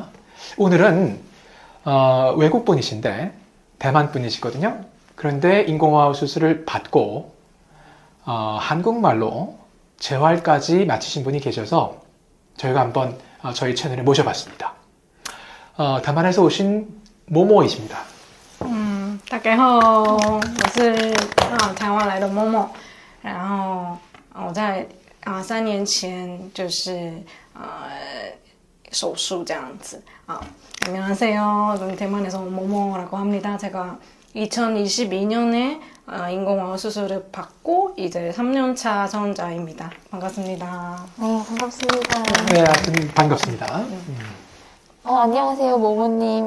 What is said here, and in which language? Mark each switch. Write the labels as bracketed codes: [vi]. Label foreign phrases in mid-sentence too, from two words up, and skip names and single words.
[ko] 오늘은 외국 분이신데 대만 분이시거든요. 그런데 인공호흡 수술을 받고 한국말로 재활까지 마치신 분이 계셔서 저희가 한번 저희 채널에 모셔봤습니다. 대만에서 오신 모모이십니다. [zh] 大家好，我是台湾来的默默，然后我在3年前就是手术这样子 안녕하세요. [ko] 저는 대만에서 모모라고 합니다. 제가 2022년에 인공호흡 수술을 받고 이제 3년차 선자입니다. 반갑습니다. 네, 반갑습니다. 네, 하여튼 반갑습니다. 안녕하세요, 모모님.